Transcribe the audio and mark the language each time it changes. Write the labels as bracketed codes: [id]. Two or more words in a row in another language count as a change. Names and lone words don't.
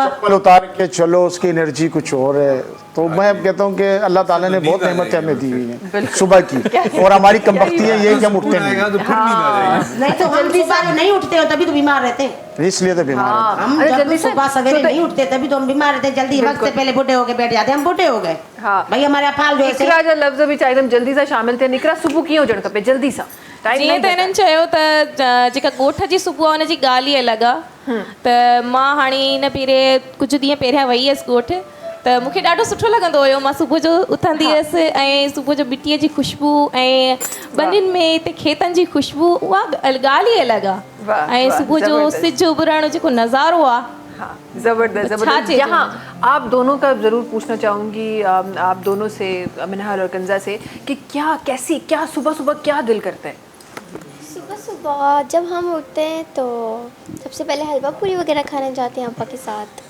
[ur] چپل اتار کے چلو اس کی انرجی کچھ اور ہے تو میں کہتا ہوں کہ اللہ تعالیٰ نے بہت نعمتیں ہمیں دی ہوئی ہیں صبح کی اور ہماری کمبختی ہے یہ کہ ہم اٹھتے نہیں نہیں تو ہم صبح نہیں اٹھتے ہو تبھی تو بیمار رہتے ہیں اسی لیے تو بیمار ہم جب صبح سویرے نہیں اٹھتے تبھی تو ہم بیمار رہتے ہیں جلدی وقت سے پہلے بوڑھے ہو کے بیٹھ جاتے ہیں ہم بوڑھے ہو گئے بھائی ہمارے افعال جو [sd] इकरा जो लफ़्ज़ बि चाहिए एकदम जल्दी सां शामिल थियनि इकरा सुबुह कीअं हुजणु खपे जल्दी सां जीअं त हिननि चयो त जेका ॻोठ जी सुबुह आहे हुनजी ॻाल्हि ई अलॻि आहे त मां हाणे हिन कुझु ॾींहं पहिरियां वई हुअसि ॻोठ त मूंखे ॾाढो सुठो लॻंदो हुयो मां सुबुह जो उथंदी हुअसि ऐं सुबुह जो मिटीअ जी ख़ुशबू ऐं बनियुनि में हिते खेतनि जी ख़ुशबू उहा ॻाल्हि ई अलॻि आहे ऐं सुबुह जो सिज उभरण जेको नज़ारो आहे [ur] زبردست زبردست یہاں آپ دونوں کا ضرور پوچھنا چاہوں گی آپ دونوں سے منہال اور کنزہ سے کہ کیا صبح صبح کیا دل کرتا ہے صبح صبح جب ہم اٹھتے ہیں تو سب سے پہلے حلوہ پوری وغیرہ کھانے جاتے ہیں ابا کے ساتھ